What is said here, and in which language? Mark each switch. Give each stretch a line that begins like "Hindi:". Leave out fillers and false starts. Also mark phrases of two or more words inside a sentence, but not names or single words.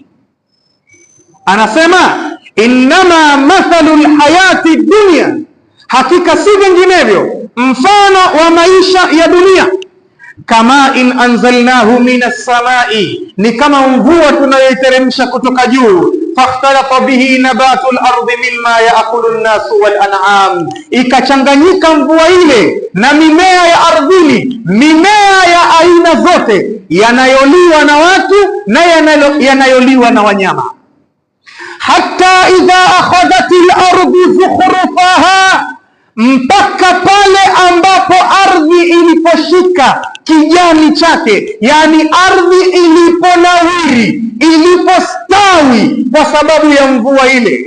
Swahili: Anasema
Arabic: إنما مثل الحياة الدنيا,
Swahili: hakika si vinginevyo mfano wa maisha ya dunia, kama
Arabic: إن أنزلناه من السماء,
Swahili: ni kama mvua tunayoiteremsha kutoka juu,
Arabic: فاختلط به نبات الأرض مما يأكل الناس والأنعام,
Swahili: ikachanganyika mvua ile na mimea ya ardhini, mimea ya aina zote, yanayoliwa na watu na yanayoliwa na wanyama.
Arabic: حتى إذا أخذت الأرض زخرفها,
Swahili: mpaka pale ambapo ardhi iliposhika kijani chake, yani ardhi iliponawiri, ilipostawi kwa sababu ya mvua ile.